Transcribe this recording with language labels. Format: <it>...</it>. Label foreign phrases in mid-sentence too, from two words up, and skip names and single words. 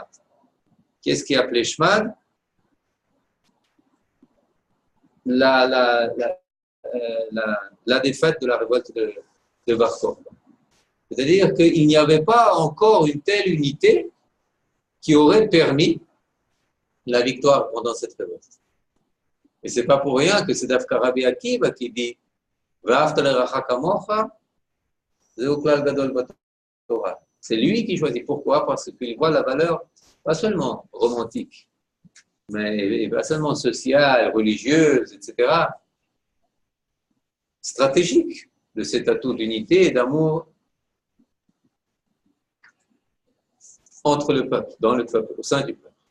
<fr>Qu'est-ce qui est appelé Shmad? La défaite de la révolte de Bar Kokhba. C'est-à-dire qu'il n'y avait pas encore une telle unité qui aurait permis la victoire pendant cette révolte. Et ce n'est pas pour rien que c'est Dafka Rabbi Akiva qui dit</fr> <he>ואהבת לרעך כמוך זה כלל גדול בתורה.</he> <fr>C'est lui qui choisit. Pourquoi? Parce qu'il voit la valeur, pas seulement romantique, mais pas seulement sociale, religieuse, etc., stratégique de cet atout d'unité et d'amour entre le peuple, dans le peuple, au sein du peuple.</fr>